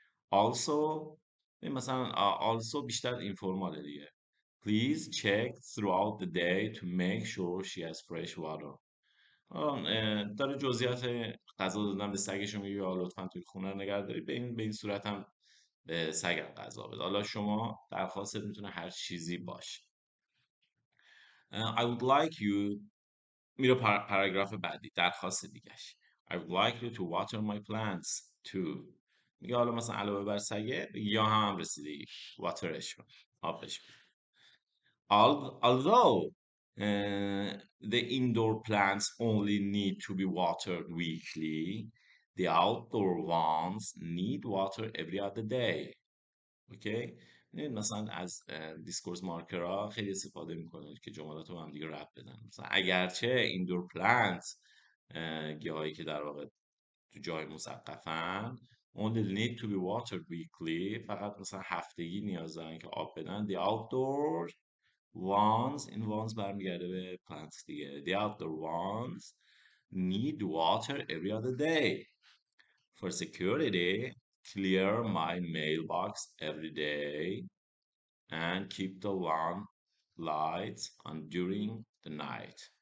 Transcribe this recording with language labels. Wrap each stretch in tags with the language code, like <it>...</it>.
<fa>Also مثلا also بیشتر اینفورماله دیگه.</fa> <en>Please check throughout the day to make sure she has fresh water.</en> <fa>داره جزئیات غذا دادن به سگش میگه یا لطفا توی خونه رو نگهداری، به این صورت هم به سگم غذا بده. حالا شما درخواست میتونه هر چیزی باشه.</fa> <en>I would like you،</en> <fa>میره پاراگراف بعدی، درخواست دیگهش.</fa> <en>I would like you to water my plants too.</en> <fa>میگه حالا مثلا علاوه بر سگه یا هم رسیدگی واترش کن، آبش کن.</fa> <en>Although the indoor plants only need to be watered weekly, the outdoor ones need water every other day.</en> <fa>اوکی. مثلا از دیسکورس مارکرها خیلی استفاده میکنه که جملات رو هم دیگه ربط بدن. مثلا اگرچه ایندور پلانت، گیاهایی که در واقع تو جای مسقفن،</fa> <en>only need to be watered weekly،</en> <fa>فقط مثلا هفتگی نیاز دارن که آب بدن.</fa> <en>the outdoor ones،</en> <fa>این ones برمیگرده به plants دیگه.</fa> <en>the outdoor ones need water every other day. For security, clear my mailbox every day and keep the lawn lights on during the night.</en>